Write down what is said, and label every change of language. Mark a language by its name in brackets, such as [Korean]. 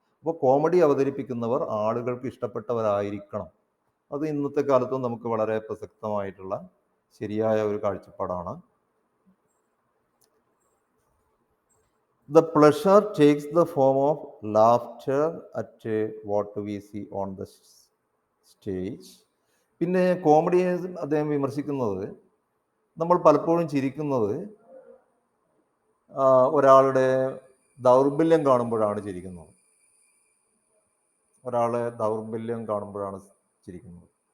[Malayalam] അപ്പോൾ കോമഡി അവതരിപ്പിക്കുന്നവർ ആളുകൾക്ക് ഇഷ്ടപ്പെട്ടവരായിരിക്കണം. അത് ഇന്നത്തെ കാലത്തും നമുക്ക് വളരെ പ്രസക്തമായിട്ടുള്ള ശരിയായ ഒരു കാഴ്ചപ്പാടാണ്. [English] The pleasure takes the form of laughter at what we see on the stage. [Malayalam] പിന്നെ കോമഡിയെ അദ്ദേഹം വിമർശിക്കുന്നത്, നമ്മൾ പലപ്പോഴും ചിരിക്കുന്നത് ഒരാളുടെ ദൗർബല്യം കാണുമ്പോഴാണ് ചിരിക്കുന്നത്. ഒരാളെ ദൗർബല്യം കാണുമ്പോഴാണ് ചിരിക്കുന്നത്.